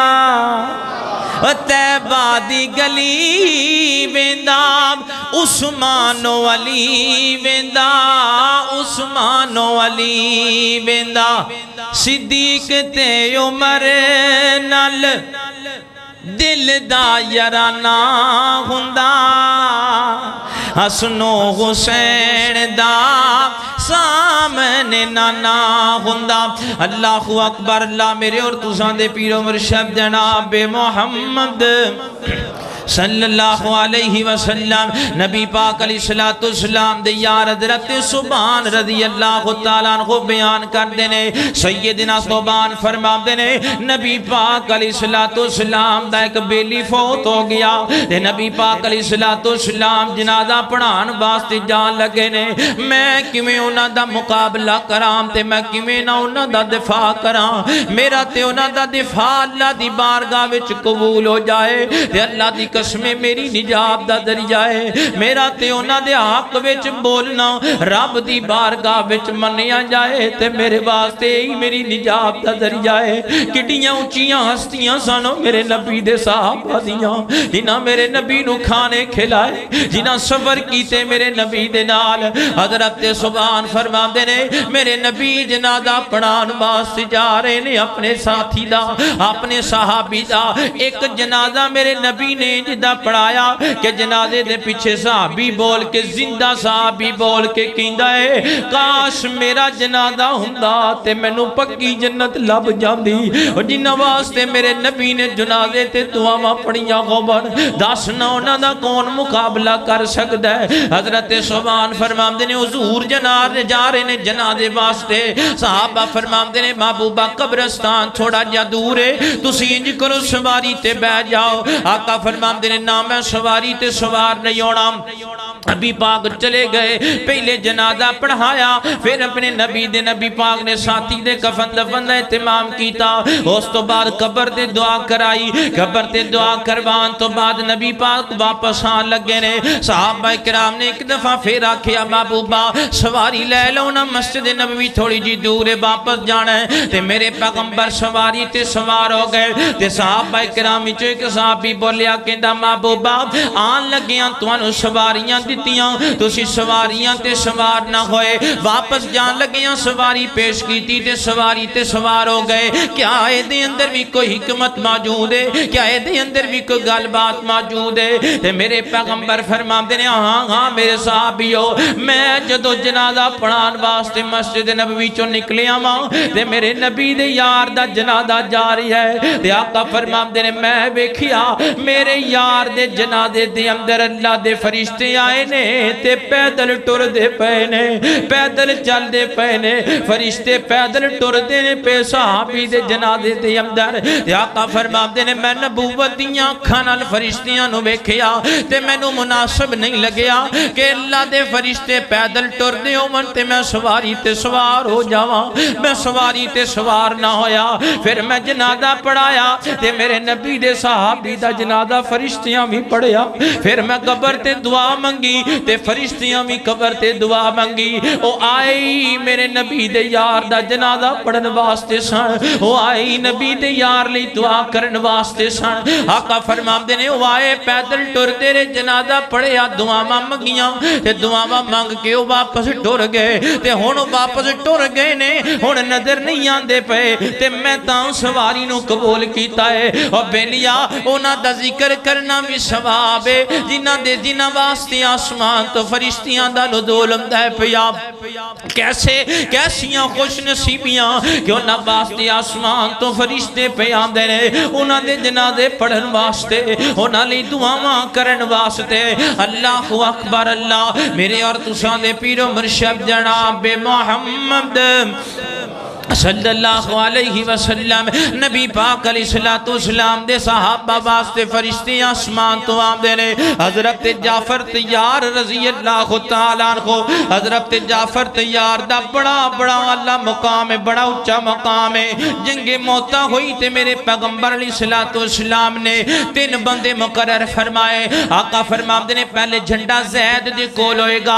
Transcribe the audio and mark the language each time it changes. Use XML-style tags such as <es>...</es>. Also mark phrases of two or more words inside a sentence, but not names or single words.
<pa>طیبہ دی گلی ویندا عثمان و علی ویندا، عثمان و علی ویندا، صدیق تے عمر نال دل دا یارانہ ہوندا، حسن و حسین دا سامنے نانا ہوندا۔</pa> <ar>اللہ اکبر،</ar> <pa>اللہ میرے اور تساں دے پیر و مرشد جناب محمد</pa> <ar>صلی اللہ علیہ وسلم</ar> <pa>نبی پاک</pa> <ar>علیہ السلام</ar> <pa>دے یار حضرت سبحان</pa> <ar>رضی اللہ تعالیٰ عنہ</ar> <pa>بیان کر دینے، سیدنا سبحان فرما دینے، نبی پاک</pa> <ar>علیہ السلام</ar> <pa>دا ایک بیلی فوت ہو گیا، تے نبی پاک</pa> <ar>علیہ السلام</ar> <pa>جنازہ پڑھان واسطے جان لگے نے، میں کیویں انہاں دا مقابلہ کرام تے میں کیویں نہ انہاں دا دفاع کرام، میرا تے انہاں دا دفاع اللہ دی بارگاہ وچ قبول ہو جائے، تے اللہ دی قسم میری نجات دا ذریعہ ہے میرا تے انہاں دے حق وچ بولنا رب دی بارگاہ وچ منیا جائے تے میرے واسطے ہی میری نجات دا ذریعہ ہے کڈیاں اونچیاں ہستیاں سانو میرے نبی دے صحابہ دیاں جنہاں میرے نبی نو کھانے کھلائے جنہاں سفر کیتے میرے نبی دے نال حضرت سبحان فرماندے نے میرے نبی جنازہ پڑھان واسطے جا رہے نے اپنے ساتھی دا اپنے صحابی دا ایک جنازہ میرے نبی نے جدہ پڑھایا کہ جنازے دے پیچھے صحابی بول کے زندہ صحابی بول کے کہندا ہے کاش میرا جنازہ ہوندا تے مینوں پکی جنت لب جاندی اور جنہاں واسطے میرے نبی نے جنازے تے دعاواں پڑھیاں خبر دسنا انہاں دا کون مقابلہ کر سکدا ہے حضرت سبحان فرماندے نے حضور جنازے جا رہے نے جنازے واسطے صحابہ فرماندے نے محبوبہ قبرستان تھوڑا جا دور ہے تسی انج کرو سواری تے بیٹھ جاؤ آقا فرماندے نے نہ میں سواری تے سوار نہیں ہونا نبی پاک چلے گئے پہلے جنازہ پڑھایا پھر اپنے نبی پاک نے ساتھی دے کفن دفن دا اہتمام کیتا اس تو بعد قبر تے دعا کرائی قبر تے دعا کروان تو بعد نبی پاک واپس آن لگے نے صحابہ کرام نے ایک دفعہ پھر آکھیا محبوبہ سواری لے لو نا مسجد نبوی تھوڑی جی دور ہے واپس جانا ہے تے میرے پیغمبر سواری تے سوار ہو گئے تے صحابہ کرام وچوں ایک صحابی بولیا کہندا محبوبہ آن لگیاں تانوں سواریاں دتیاں تسی سواریاں تے سوار نہ ہوئے واپس جان لگیاں سواری پیش کیتی تے سواری تے سوار ہو گئے کیا اے دے اندر بھی کوئی حکمت موجود ہے کیا اے دے اندر بھی کوئی گل بات موجود ہے تے میرے پیغمبر فرماندے نے ہاں میرے صحابیو میں جدو جنازہ پڑھان واسطے مسجد نبوی چوں نکلیا ماں تے میرے نبی دے یار دا جنازہ جاری ہے تے آقا فرماندے نے میں ویکھیا میرے یار دے جنازے دے اندر اللہ دے فرشتے آئے نے تے پیدل ٹر دے پینے پیدل چل دے پینے فرشتے پیدل ٹر دے نے پہ صحابی دے جنازے دے اندر تے آقا فرماندے نے میں نبوت دیاں اکھاں نال فرشتیاں نو ویکھیا تے مینوں مناسب نہیں لگیا کہ اللہ دے فرشتے پیدل ٹر دے ہون تے میں سواری تے سوار ہو جاواں میں سواری تے سوار نہ ہویا پھر میں جنازہ پڑھایا تے میرے نبی دے صحابی دا جنازہ فرشتیاں بھی پڑھیا پھر میں قبر تے دعا منگی تے فرشتیاں بھی قبر تے دعا منگی او آئی میرے نبی دے یار دا جنازہ پڑھن واسطے سن او آئی نبی دے یار لئی دعا کرن واسطے سن آقا فرماندے نے او آئے پیدل ٹر دے رے جنازہ پڑھیا دعاواں منگیاں تے دعاواں منگ کے او واپس ٹر گئے تے ہن واپس ٹر گئے نے ہن نظر نہیں آندے پئے تے میں تاں سواری نو قبول کیتا ہے او بیلیا انہاں دا ذکر کرنا بھی ثواب ہے جنہاں واسطے آسمان تو فرشتیاں دا نزول ہوندا ہے پیا کیسیاں خوش نصیبیاں کہ انہاں واسطے آسمان تو فرشتے پہ آندے نے انہاں دے جنازے پڑھن واسطے انہاں لئی دعاواں کرن واسطے</pa> <ar>اللہ اکبر</ar> <pa>اللہ میرے اور تساں دے پیر و مرشد جناب محمد</pa> <ar>صلی اللہ علیہ وسلم</ar> <pa>نبی پاک</pa> <ar>علیہ السلام</ar> <pa>دے صحابہ واسطے فرشتے آسمان تو آمدے نے حضرت جعفر تیار</pa> <ar>رضی اللہ تعالیٰ عنہ</ar> <pa>حضرت جعفر تیار دا بڑا اللہ مقام ہے بڑا اچھا مقام ہے جنگ موتا ہوئی تے میرے پیغمبر</pa> <ar>علیہ السلام</ar> <pa>نے 3 بندے مقرر فرمائے آقا فرماندے نے پہلے جھنڈا زید دے کول ہوئے گا</pa>